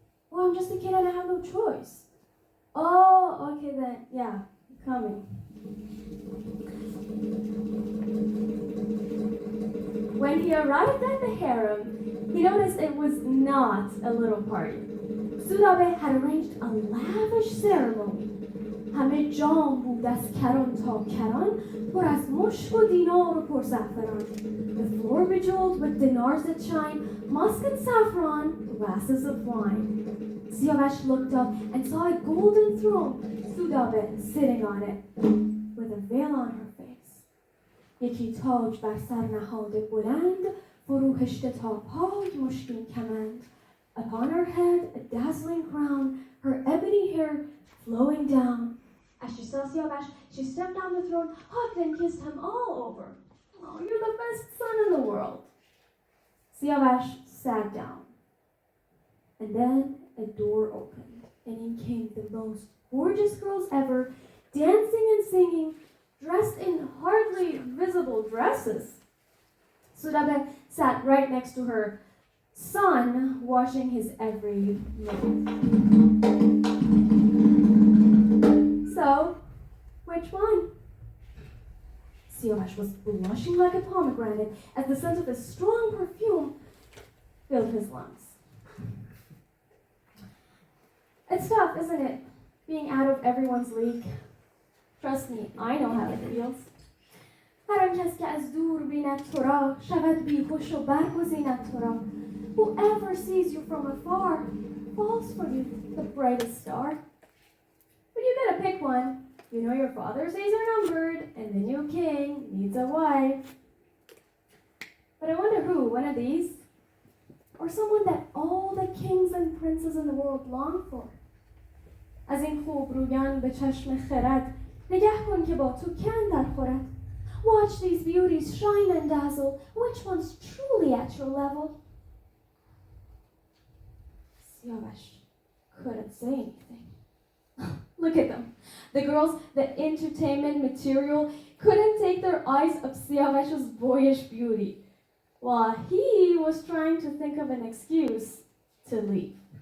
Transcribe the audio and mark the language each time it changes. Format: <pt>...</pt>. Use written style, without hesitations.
<en>Well, I'm just a kid and I have no choice. Oh, okay then, yeah, coming. When he arrived at the harem, he noticed it was not a little party. Sudabeh had arranged a lavish ceremony.</en> <fa>همه جام بود از کران تا کران پر از مشک و دینار و پرزعفران.</fa> <en>The floor bejeweled with dinars that shine, musk and saffron, glasses of wine. Siavash looked up and saw a golden throne, Sudabeh sitting on it, with a veil on her face.</en> <fa>یکی تاج بر سر نهاده بلند، فروهشته تا پای مشکین کمند.</fa> <en>Upon her head a dazzling crown, her ebony hair flowing down. As she saw Siavash, she stepped down the throne, hugged and kissed him all over. Oh, you're the best son in the world. Siavash sat down. And then a door opened, and in came the most gorgeous girls ever, dancing and singing, dressed in hardly visible dresses. Sudabeh sat right next to her son, watching his every move. So, which one? Siavash was blushing like a pomegranate as the scent of his strong perfume filled his lungs. It's tough, isn't it? Being out of everyone's league. Trust me, I know how it feels.</en> <fa>هر آن کس که از دور بیند تو را شود بیهوش و برگزیند تو را.</fa> <en>Whoever sees you from afar falls for you, the brightest star. But you gotta pick one. You know your father's days are numbered, and the new king needs a wife. But I wonder who, one of these? Or someone that all the kings and princes in the world long for.</en> <fa>از این خوب رویان به چشم خرد نگه کن که با تو که اندر خورد.</fa> <en>Watch these beauties shine and dazzle. Which one's truly at your level? Siavash couldn't say anything. Look at them. The girls, the entertainment material, couldn't take their eyes off Siavash's boyish beauty, while he was trying to think of an excuse to leave.</en>